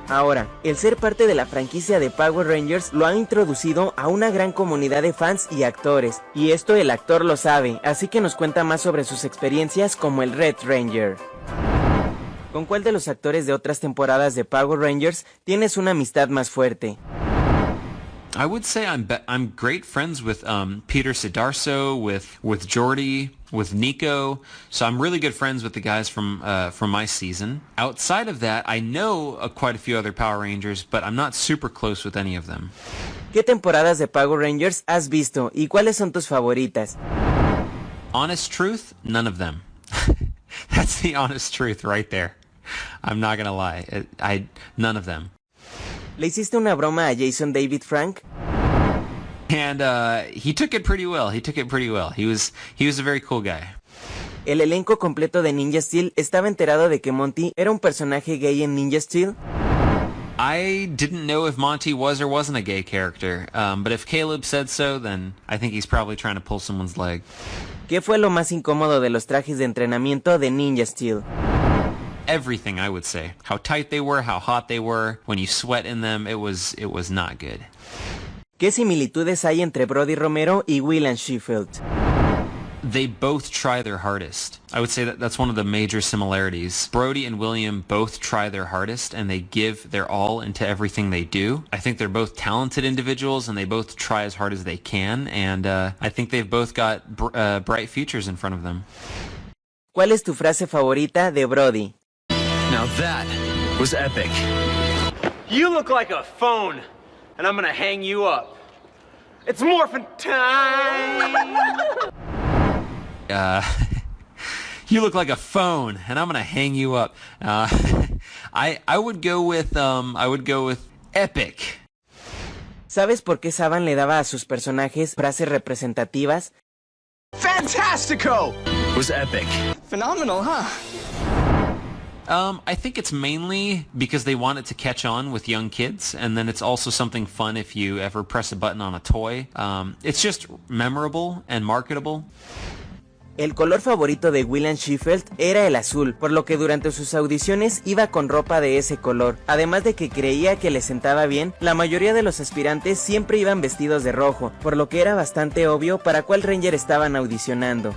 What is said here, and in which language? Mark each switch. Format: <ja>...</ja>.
<es>Ahora, el ser parte de la franquicia de Power Rangers lo ha introducido a una gran comunidad de fans y actores, y esto el actor lo sabe, así que nos cuenta más sobre sus experiencias como el Red Ranger. ¿Con cuál de los actores de otras temporadas de Power Rangers tienes una amistad más fuerte?</es> <en>I would say I'm great friends with Peter Sidarso, with Jordy, with Nico. So I'm really good friends with the guys from my season. Outside of that, I know quite a few other Power Rangers, but I'm not super close with any of them.</en> <es>¿Qué temporadas de Power Rangers has visto y cuáles son tus favoritas?</es> <en>Honest truth, none of them. That's the honest truth right there. I'm not gonna lie. None of them.</en> <es>¿Le hiciste una broma a Jason David Frank?</es> <en>And he took it pretty well. He was a very cool guy.</en> <es>El elenco completo de Ninja Steel estaba enterado de que Monty era un personaje gay en Ninja Steel.</es> <en>I didn't know if Monty was or wasn't a gay character, but if Caleb said so, then I think he's probably trying to pull someone's leg.</en> <es>¿Qué fue lo más incómodo de los trajes de entrenamiento de Ninja Steel?</es> <en>Everything, I would say. How tight they were, how hot they were. When you sweat in them, it was not good.</en> <es>¿Qué similitudes hay entre Brody Romero y William Shewfelt?</es> <en>They both try their hardest. I would say that's one of the major similarities. Brody and William both try their hardest and they give their all into everything they do. I think they're both talented individuals and they both try as hard as they can, and I think they've both got bright futures in front of them.</en> <es>¿Cuál es tu frase favorita de Brody?</es> <en>Now that was epic. You look like a phone, and I'm gonna hang you up. It's morphin' time! You look like a phone, and I'm gonna hang you up. I would go with epic.</en> <es>¿Sabes por qué Saban le daba a sus personajes frases representativas?</es> <en>Fantastico! Was epic. Phenomenal, huh? I think it's mainly because they want it to catch on with young kids, and then it's also something fun if you ever press a button on a toy. It's just memorable and marketable.</en> <es>El color favorito de William Shewfelt era el azul, por lo que durante sus audiciones iba con ropa de ese color. Además de que creía que le sentaba bien, la mayoría de los aspirantes siempre iban vestidos de rojo, por lo que era bastante obvio para cuál Ranger estaban audicionando.</es>